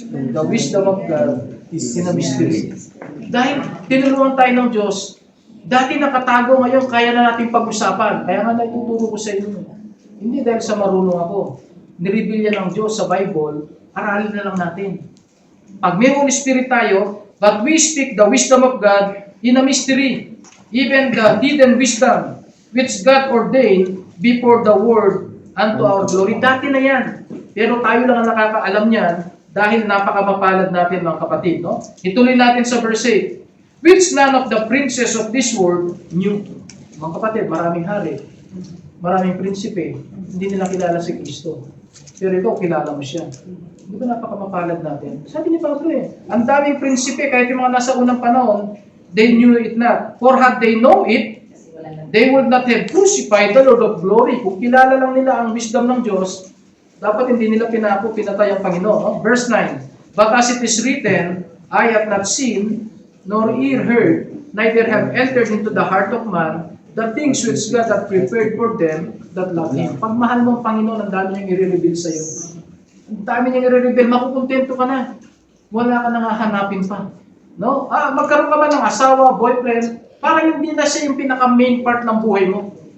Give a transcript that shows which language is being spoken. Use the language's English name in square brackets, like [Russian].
[English] the wisdom of God in a mystery. [Filipino] Dahil tinuruan tayo ng Diyos, dati nakatago, ngayon kaya na natin pag-usapan. Kaya nga naituturo ko sa inyo. Hindi dahil sa marunong ako. Nireveal yan ng Diyos sa Bible, aralin na lang natin. Pag may Holy Spirit tayo, [English] but we speak the wisdom of God in a mystery, even the hidden wisdom, which God ordained before the world unto our glory. [Filipino] Dati na yan. Pero tayo lang ang nakakaalam niyan dahil napakamapalad natin mga kapatid. No? Ituloy natin sa verse 8. [English] Which none of the princes of this world knew. [Filipino] Mga kapatid, maraming hari, maraming prinsipe, hindi nila kilala si Kristo. Pero ikaw, kilala mo siya. Di ba napakamapalad natin? Sabi ni Pablo ang daming prinsipe, kahit yung mga nasa unang panahon, [English] they knew it not. For had they know it, they would not have crucified the Lord of glory. [Filipino] Kung kilala lang nila ang wisdom ng Diyos, dapat hindi nila pinatay ang Panginoon. No? [English] Verse 9, But as it is written, I have not seen, nor ear heard, neither have entered into the heart of man, the things which God hath prepared for them that love Him. [Filipino] Pag mahal mo ang Panginoon, ang dami niyang i-reveal sa iyo. Ang dami niyang i-reveal, makukontento ka na. Wala ka nang hahanapin pa. No? Magkaroon ka ba ng asawa, boyfriend, parang hindi na siya yung pinaka-main part ng buhay mo.